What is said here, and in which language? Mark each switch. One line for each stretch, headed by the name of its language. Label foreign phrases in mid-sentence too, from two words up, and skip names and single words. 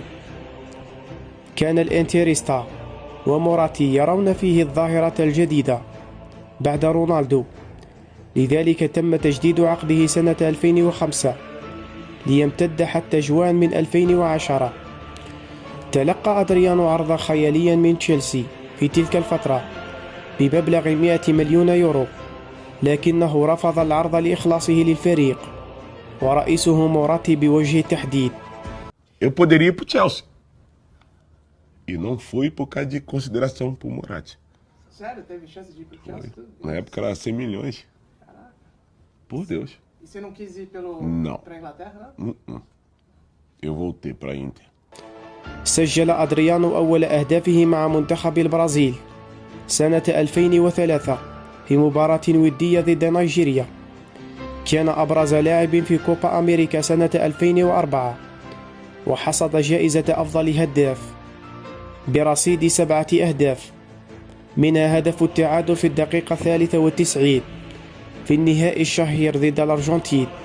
Arabic: كان الانتريستا وموراتي يرون فيه الظاهرة الجديدة بعد رونالدو، لذلك تم تجديد عقده سنة 2005 ليمتد حتى جوان من 2010. تلقى أدريانو عرضا خياليا من تشيلسي في تلك الفترة بمبلغ 100 مليون يورو، لكنه رفض العرض لإخلاصه للفريق، ورئيسه موراتي بوجه التحديد.
Portuguese: Eu poderia ir pro Chelsea. E não fui por causa de consideração pro Moratti. Sério? Teve chance de ir pro Chelsea? Na época era 100 milhões. Caraca. Por Deus. E você não quis ir pra Inglaterra, não? Eu voltei pra Inter.
Arabic: سجل أدريانو أول أهدافه مع منتخب البرازيل سنة 2003 في مباراة ودية ضد نيجيريا. كان أبرز لاعب في كوبا أمريكا سنة 2004، وحصد جائزة أفضل هداف برصيد 7 أهداف، منها هدف التعادل في الدقيقة 93 في النهائي الشهير ضد الأرجنتين.